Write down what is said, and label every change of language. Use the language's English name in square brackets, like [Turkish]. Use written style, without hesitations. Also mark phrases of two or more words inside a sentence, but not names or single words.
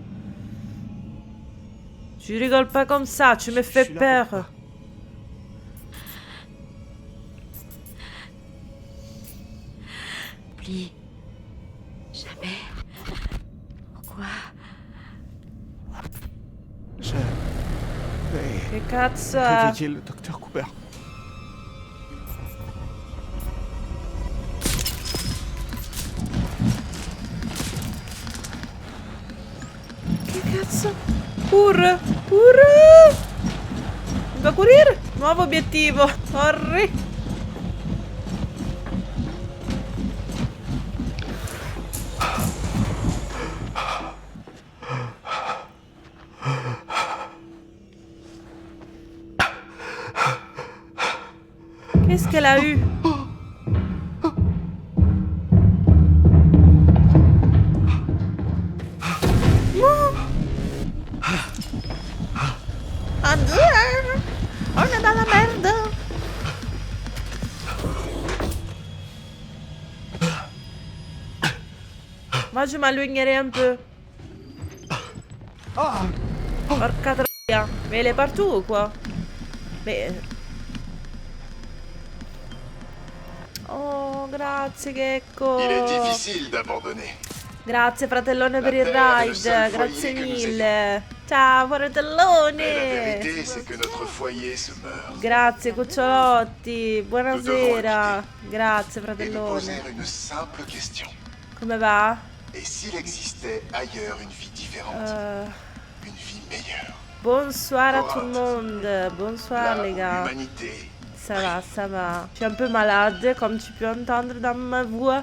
[French] Tu rigoles pas comme ça, tu me fais suis là peur. pour toi. Oublie. Jamais. Pourquoi? Je vais [Italian] Che cazzo è? [French] réveiller le docteur Cooper. [Italian] Che cazzo? Corre! Corre! Va correre? Nuovo obiettivo. Corri! [French] Qu'est-ce qu'elle a eu? On est dans la merde. Moi, je m'éloignerai un peu. [Italian] Porca troia. [French] Mais elle est partout ou quoi? Mais... Oh, grazie Gecko. Il est difficile d'abandonner. [Italian] Grazie fratellone per il [French] Terre est le [Italian] ride, [French] seul [Italian] grazie [French] foyer que nous [Italian] mille. Ciao fratellone. [French] Mais la vérité, c'est que notre foyer se meurt. [Italian] Grazie cucciolotti, buonasera. Grazie [French] Et nous [Italian] fratellone. [French] poser une simple question. [Italian] Come va? [French] Et s'il existait ailleurs une vie différente, une vie meilleure? Bonsoir à tout le monde. Bonsoir les gars. L'humanité. Ça va, ça va. Je suis un peu malade, comme tu peux entendre dans ma voix.